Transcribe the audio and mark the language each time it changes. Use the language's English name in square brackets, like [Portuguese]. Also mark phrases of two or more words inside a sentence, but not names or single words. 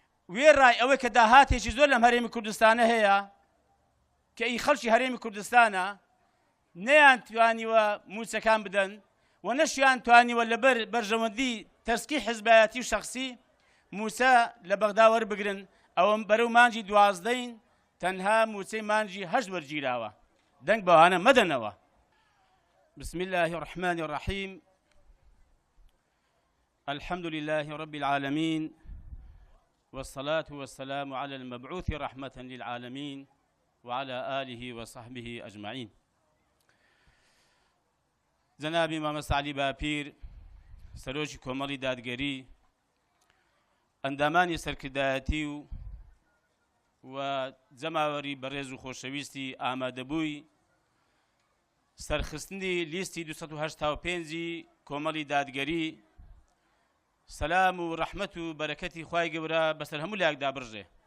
[Central Kurdish] وێڕای ئەوەی کە داهاتێکی زۆر لەم هەرێمی کوردستانە هەیە کە ئەی خەڵکی هەرێمی کوردستانە نەیان توانیوە موچەکان بدەن و نەشیان توانیوە لەبەر بەرژەوەندی تەسکی حیزبایەتی و شەخسی موچە لە بەغدا وەربگرن ئەوە بەرەو مانجی 12 تەنها موچەی مانجی 8 وەرگیراوە دەنگ بەوانە مەدەنەوە. [Arabic] بسم الله الرحمن الرحيم الحمد لله رب العالمين والصلاة والسلام على المبعوث رحمة للعالمين وعلى آله وصحبه أجمعين. [Central Kurdish] جنابي مامەست عەلی باپیر سەرۆکی کۆمەڵی دادگەری ئەندامانی سەرکردایەتی و جەماوەری بەڕێز و خۆشەویستی ئامادەبووی سەرخستنی لیستی 285 کۆمەڵی دادگەری سەلام و ڕەحمەت و بەرەکەتی خوای گەورە بەسەر هەموو لایەکدا بڕژێ.